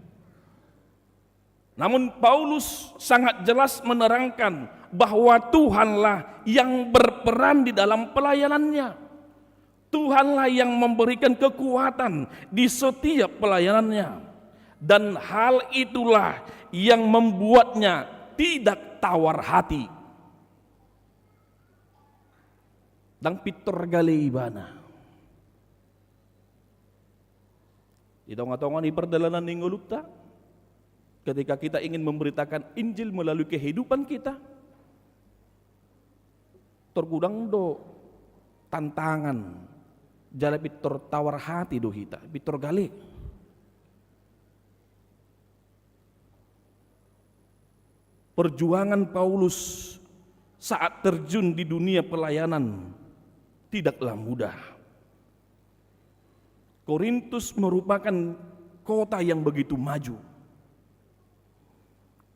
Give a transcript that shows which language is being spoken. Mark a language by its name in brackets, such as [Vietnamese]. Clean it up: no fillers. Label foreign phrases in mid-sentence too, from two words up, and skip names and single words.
[Indonesian] Namun Paulus sangat jelas menerangkan bahwa Tuhanlah yang berperan di dalam pelayanannya. Tuhanlah yang memberikan kekuatan di setiap pelayanannya. Dan hal itulah yang membuatnya tidak tawar hati. [Batak Toba] Dan pitor gali ibana. Di tengah-tengah ni [Indonesian] perjalanan [Batak Toba] ni ngulukta, [Indonesian] ketika kita ingin memberitakan Injil melalui kehidupan kita, [Batak Toba] tergudang do [Indonesian] tantangan, [Batak Toba] jala pitor [Indonesian] tawar hati [Batak Toba] do hita, pitor gali. [Indonesian] Perjuangan Paulus saat terjun di dunia pelayanan tidaklah mudah. Korintus merupakan kota yang begitu maju.